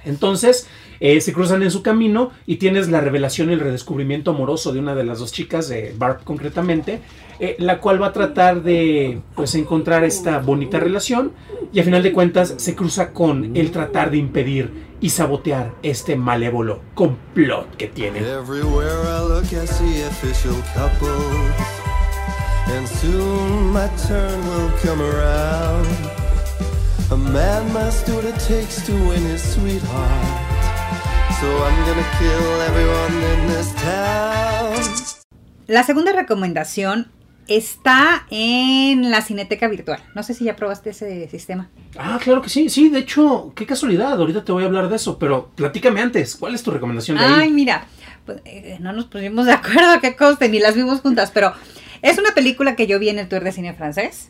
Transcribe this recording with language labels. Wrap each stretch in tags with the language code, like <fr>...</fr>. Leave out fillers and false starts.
<es>Entonces, se cruzan en su camino y tienes la revelación y el redescubrimiento amoroso de una de las dos chicas, de Barb concretamente, la cual va a tratar de, pues, encontrar esta bonita relación, y a final de cuentas se cruza con el tratar de impedir y sabotear este malévolo complot que tiene.</es> <en>Everywhere I look I see official couples, and soon my turn will come around. A man must do what it takes to win his sweetheart, so I'm gonna kill everyone in this town.</en> <es>La segunda recomendación está en la Cineteca Virtual. No sé si ya probaste ese sistema. Ah, claro que sí. Sí, de hecho, qué casualidad. Ahorita te voy a hablar de eso, pero platícame antes. ¿Cuál es tu recomendación de ahí? Ay, mira, pues, no nos pusimos de acuerdo, que conste, ni las vimos juntas, pero es una película que yo vi en el Tour de Cine Francés.</es>